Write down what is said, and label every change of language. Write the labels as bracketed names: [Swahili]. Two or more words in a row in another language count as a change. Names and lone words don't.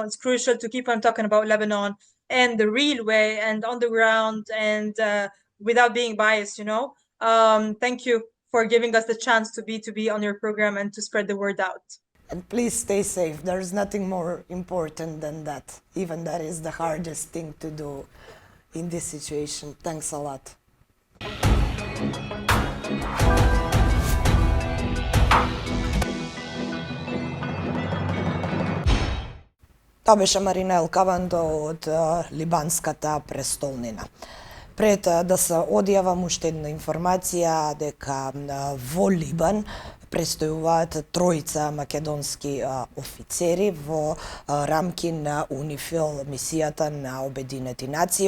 [English] It's crucial to keep on talking about Lebanon and the real way and on the ground, and without being biased, Thank you for giving us the chance to be on your program and to spread the word out. And please stay safe. There's nothing more important than that. Even that is the hardest thing to do in this situation. Thanks a lot. [Macedonian] Тоа беше Марина Ел Khawand од либанската престолнина. Пред да се одјавам уште една информација дека во Либан престојуваат тројца македонски офицери во рамки на УНИФИЛ, мисијата на Обединети нации.